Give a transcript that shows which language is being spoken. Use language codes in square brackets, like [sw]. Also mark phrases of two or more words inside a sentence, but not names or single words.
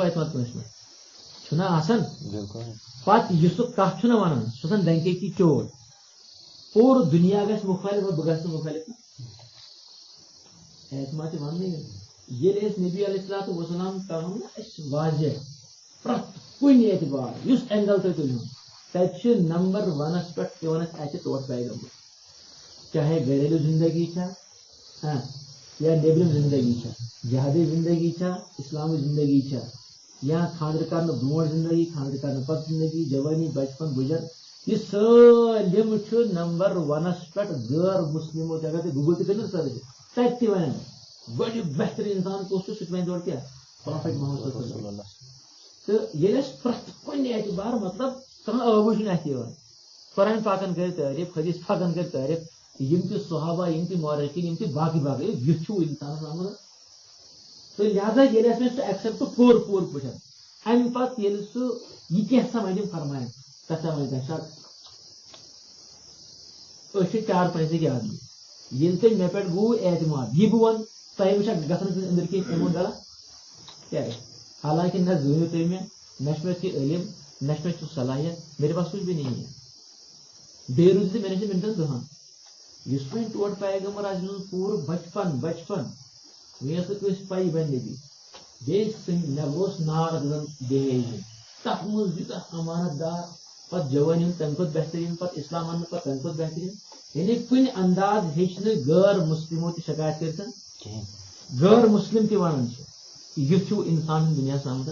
[ks] اعتماد کٲنٛسہِ پٮ۪ٹھ چھُنہ آسان پتہٕ یُس سُہ کتھ چھُنہ ونان سُہ چھُ آسان [ur] ڈنکے کی چور [ks] پوٗرٕ دُنیا گژھِ مُخٲلِف اور بہٕ گژھٕ نہٕ مُخٲلِف اعتماد چھِ وننٕے ییٚلہِ أسۍ نبی [ar] علیہ الصلوۃ والسلام [ks] کرو نا أسۍ واضح پرٛٮ۪تھ کُنہِ اعتبار یُس اینگل تُہۍ تُلِو تتہِ چھِ نمبر ونس پٮ۪ٹھ یِوان اَسہِ ٹوٹھ پیغمبر چاہے گھریلوٗ زندگی چھا یا نیبرِم زندگی چھا جہادی زندگی چھا اسلامٕچ زندگی چھا یا خاندر کرنہٕ برونٛٹھ زندگی خاندر کرنہٕ پتہٕ زندگی جوانی بچپن بُجر یہ سٲلِم چھُ نمبر ونس پٮ۪ٹھ غٲر مسلمو تہِ اگر تُہۍ گوگل تہِ کٔرِو سرچ تتہِ تہِ ونن گۄڈٕ بہتریٖن انسان کُس چھُ سُہ تہِ ونہِ تورٕ کیٛاہ پرافٹ محمد [ar] صلی اللہ علیہ وسلم [ks] تہٕ ییٚلہِ أسۍ پرٛٮ۪تھ کُنہِ اعتبار مطلب کانٛہہ ٲبٕے چھُنہٕ اَتھِ یِوان قرآن پاکن کٔرۍ تعریٖف حدیث پاکن کٔرۍ تعریٖف یم تہِ صحابہ یم تہِ مورخیٖن یم تہِ باقٕے باقٕے یہِ چھُ انسانس آمُت تہٕ لہذا ییٚلہِ اَسہِ سُہ ایکسپٹ کوٚر پوٗرٕ پٲٹھۍ امہِ پتہٕ ییٚلہِ سُہ یہِ کینٛہہ سا وَنہِ فرماین تتھ وَنہِ تمہِ ساتہٕ أسۍ چھِ چار پٲنٛژٕکۍ آدمی ییٚلہِ تۄہہِ مےٚ پٮ۪ٹھ گوٚو اعتماد یہِ بہٕ وَنہٕ تۄہہِ وٕچھا گژھان أنٛدٕرۍ کِنۍ اَمہِ غلط کیٛاہ حالانکہِ نہ زٲنِو تُہۍ مےٚ نہ چھُ مےٚ تہِ علم نہ چھُ مےٚ تہِ صلاحیت [ur] میرے پاس کچھ بھی نہیں ہے [ks] بے روزی مےٚ نِش مِنٹن دہن یُس وۄنۍ ٹوٹھ پیغمبر آسہِ میون پوٗرٕ بچپن وۄنۍ ٲسۍ کٲنٛسہِ پَیی بنہِ نبی بیٚیہِ مےٚ گوٚژھ نار زن بیٚیہِ تتھ منٛز یوٗتاہ امانت دار پتہٕ جوٲنی ہُنٛد تمہِ کھۄتہٕ بہتریٖن پتہٕ اسلام اننہٕ پتہٕ تمہِ کھۄتہٕ بہتریٖن یعنی کُنہِ انداز ہیٚچھ نہٕ غٲر مسلمو تہِ شکایت کٔرِتھ غٲر مسلم تہِ ونان چھِ یُتھ چھُ انسان دُنیاہس آمُت